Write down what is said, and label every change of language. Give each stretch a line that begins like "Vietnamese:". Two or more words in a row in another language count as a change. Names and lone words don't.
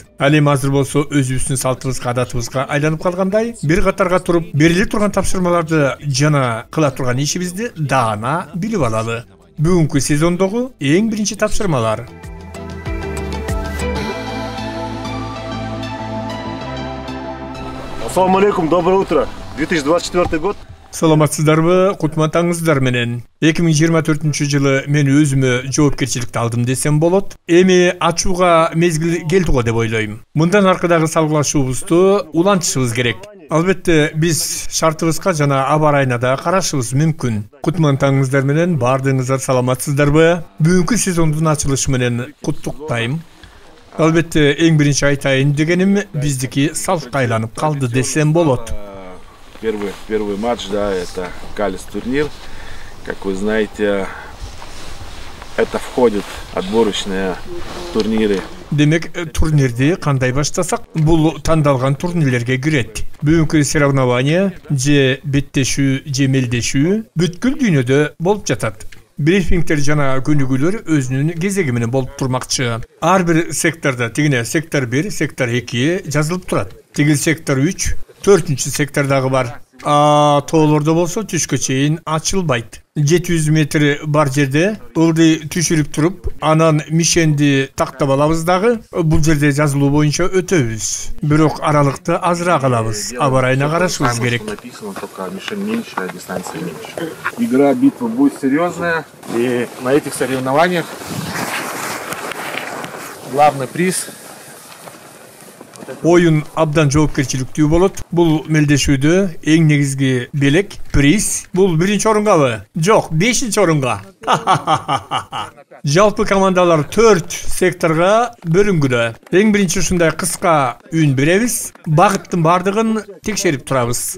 Kyrgyz: Ал эми азыр болсо өзүбүздүн салтыбызга, адатыбызга айланып калгандай, бир катарга туруп, бериле турган тапшырмаларды жана кыла турган ишибизди даана билип алалы. Бүгүнкү сезондогу эң биринчи тапшырмалар.
Arabic: السلام عليكم,
Russian: доброе утро. 2024 год.
Kyrgyz: Саламатсыздарбы, кутматаңыздар менен. 2024-жылы мен өзүмө жоопкерчиликти алдым десем болот. Эми ачууга мезгил келди го деп ойлойм. Мындан аркадагы салгылашуубузду улантышыбыз керек. Албетте биз шартыбызга жана аба ырайына да карашыбыз мүмкүн. Кутмантаңыңыздар менен бардыгыңыздар саламатсыздарбы? Бүгүнкү сезондун ачылышы менен куттуктайм. Албетте эң биринчи айтайын дегеним биздики салкка айланып калды десем болот.
Russian: Первый матч, да, это Калис турнир. Как вы знаете, это входит отборочные турниры.
Kyrgyz: Демек, турнирди кандай баштасак, бул тандалган турнирлерге кирет. Бүгүнкү соревнования же беттешүү, же мелдешүү бүткүл дүйнөдө болуп жатат. Брифингтер жана көнүгүүлөр өзүнүн кезеги менен болуп турмакчы. Ар бир сектордо, тигине сектор 1, сектор 2 жазылып турат. Тигил сектор 3, 4-чү сектордагы бар. Тоолордо болсо түшкө чейин ачылбайт. 700 метр бар жерде ылды түшүрүп туруп, анан мишенди тактап алабыз дагы. Бул жерде жазылуу боюнча өтөбүз. Бирок аралыкты азыраак алабыз. Аба ырайына карашыбыз керек.
Russian: Игра, битва будет серьезная, и на этих соревнованиях главный приз.
Kyrgyz: Oyun abdan жоопкерчиликтүү болот. Бул мелдешүүдө эң негизги белек приз. Бул 1-чи орунгабы? Жок, 5-чи орунга. Жалпы командалар 4 секторга бөлүнгүлө. Эң биринчи ушундай кыска үн беребиз. Багыттын бардыгын текшерип турабыз.